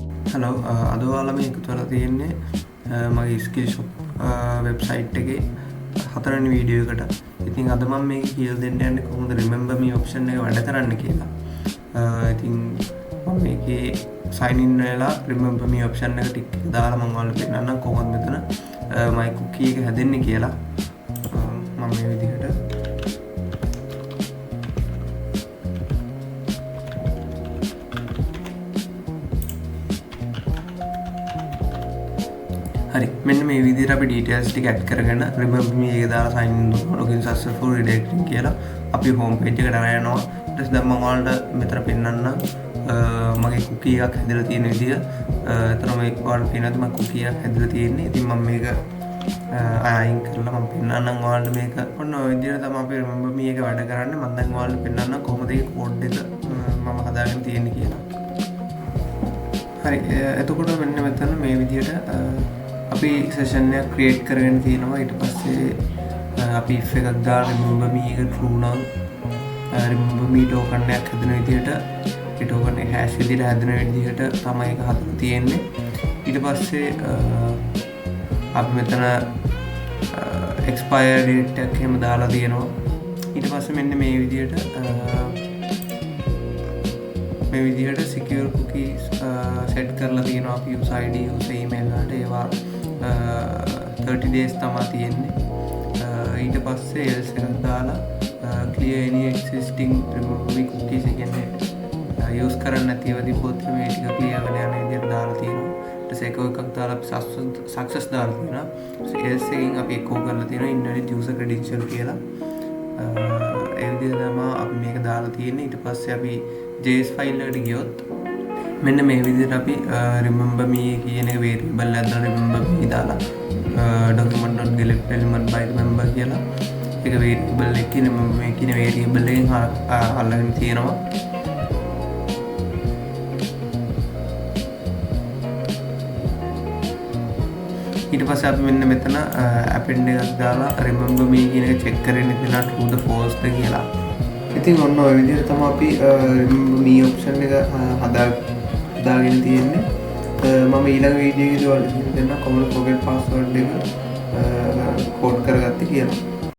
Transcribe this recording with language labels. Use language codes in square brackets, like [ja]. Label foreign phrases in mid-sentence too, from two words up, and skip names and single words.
[si] හලෝ අද ඔයාලා මේ එකතු වෙලා තියෙන්නේ මගේ ස්කිල්ෂොප් වෙබ්සයිට් එකේ හතරවෙනි වීඩියෝ එකට. ඉතින් අද මම මේක කියලා දෙන්න යන්නේ කොහොමද [en] remember me option [si] එක වැඩ කරන්න කියලා. ඉතින් මම මේකේ [en] sign in [si] වෙලා [en] remember me option [si] එක ටික දාලා මම ඔයාලට පෙන්නන්නම් කොහොමද මෙතන [en] my cookie [si] එක හැදෙන්නේ කියලා. මම මේ විදිහට හරි මෙන්න මේ විදිහට අපි details ටික add කරගෙන [en] remember me [si] එක දාලා [en] sign in [si] කරනවා [en] login successful redirecting [si] කියලා අපි [en] home page [si] එකට අරන් යනවා. ඊට පස්සේ දැන් මම ඔයාලට මෙතන පෙන්නන්නම් මගේ cookie එකක් හැදලා තියෙන විදිය. එතන මේ ඔයාලට පේනවාද මගේ cookie එකක් හැදලා තියෙන්නේ. ඉතින් මම මේක අයින් කරලා මම පෙන්නන්නම් ඔයාලට මේක. ඔන්න ඔය විදිහට තමයි අපි [en] remember me [si] එක වැඩ කරන්නේ. මම දැන් ඔයාලට පෙන්නන්නම් කොහොමද මේ code එක මම හදාගෙන තියෙන්නේ කියලා. හරි එතකොට මෙන්න මෙතන මේ විදිහට අපි සෙෂන් එක ක්‍රියේට් කරගෙන තියෙනවා. ඊට පස්සේ අපි if එකක් දාලා [en] remember me [si] එක true නම් [en] remember me token [si] එකක් හදන විදිහට ඒ token එක hash විදිහට හදන විදිහට තමයි ඒක හදලා තියෙන්නේ. ඊට පස්සේ අපි මෙතන [en] expire date [si] එකක් එහෙම දාලා තියෙනවා. ඊට පස්සේ මෙන්න මේ විදිහට [en] secure cookies set [si] කරලා තියෙනවා. අපි [en] user ID user email [si] වලට ඒවා [en] 30 days [si] තමයි තියෙන්නේ. ඊට පස්සේ else එකක් දාලා [en] clear any existing remember me cookies [si] කියන්නේ use කරන්න නැතිව තිබ්බොත් මේ ටික clear වෙලා යන විදිහට දාලා තියෙනවා. ඊට පස්සේ එකක් දාලා අපි success දාලා තියෙනවා. else එකෙන් අපි echo කරලා තියෙනවා [en] invalid user credential [si] කියලා. ඒ විදිහට තමයි අපි මේක දාලා තියෙන්නේ. ඊට පස්සේ අපි [en] js file [si] එකට ගියොත් මෙන්න මේ විදිහට අපි [en] remember me [si] කියන එක variable එකක් දාලා [en] remember me [si] දාලා [en] document.get element by remember [si] කියලා ඒක variable එකේ [en] remember me [si] කියන variable එකෙන් අල්ලගෙන තියෙනවා. ඊට පස්සේ අපි මෙන්න මෙතන append එකක් දාලා [en] remember me [si] කියන එක check කරගෙන ඉතලා [en] true the false [si] ද කියලා. ඉතින් ඔන්න ඔය විදිහට තමයි අපි [en] remember me option [si] එක හදාගෙන තියෙන්නේ. මම ඊළඟ වීඩියෝ එකේදී ඔයාලට දෙන්න කොහොමද [en] forget password [si] එක කෝඩ් කරගත්තේ කියලා.